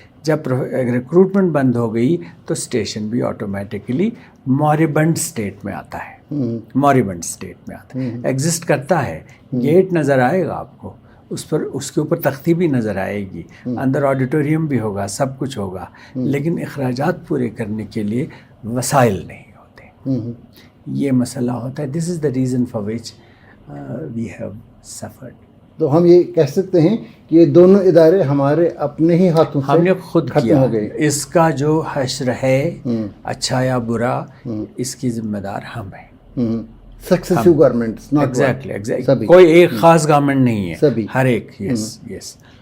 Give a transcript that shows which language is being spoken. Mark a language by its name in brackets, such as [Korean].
[Urdu] جب ریکروٹمنٹ بند ہو گئی تو اسٹیشن بھی آٹومیٹکلی موربنڈ اسٹیٹ میں آتا ہے. موربنڈ اسٹیٹ میں آتا ہے، ایگزسٹ کرتا ہے. گیٹ نظر آئے گا آپ کو، اس پر اس کے اوپر تختی بھی نظر آئے گی، اندر آڈیٹوریم بھی ہوگا، سب کچھ ہوگا، لیکن اخراجات پورے کرنے کے لیے وسائل نہیں ہوتے. یہ مسئلہ ہوتا ہے. [English] This is the reason for which we have suffered. [Urdu] تو ہم یہ کہہ سکتے ہیں کہ یہ دونوں ادارے ہمارے اپنے ہی ہاتھوں سے ہم نے خود ختم کیا. ہو گئے. اس کا جو حشر ہے اچھا یا برا، اس کی ذمہ دار ہم ہیں. [English] successive governments, [Urdu] ایگزیکٹلی کوئی ایک خاص گورنمنٹ نہیں ہے، سبھی، ہر ایک. یس.